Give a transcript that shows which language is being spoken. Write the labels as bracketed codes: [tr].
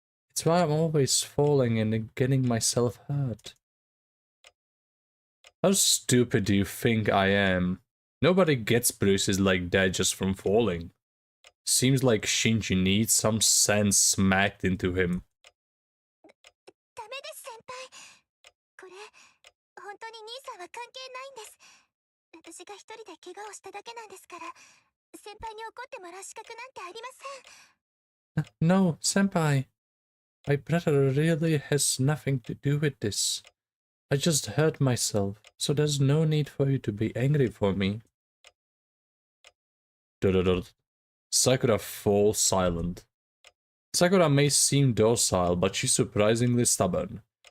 [en] It's why I'm always falling and getting myself hurt. How stupid do you think I am? Nobody gets bruises like that just from falling. Seems like Shinji needs some sense smacked into him. [ja] ダメです先輩。これ本当に兄さんは関係ないんです。私が一人で怪我をしただけなんですから、先輩に怒ってもらう資格なんてありません。 [en] No, senpai. My brother really has nothing to do with this. I just hurt myself, so there's no need for you to be angry for me. Sakura falls silent. Sakura may seem docile, but she's surprisingly stubborn.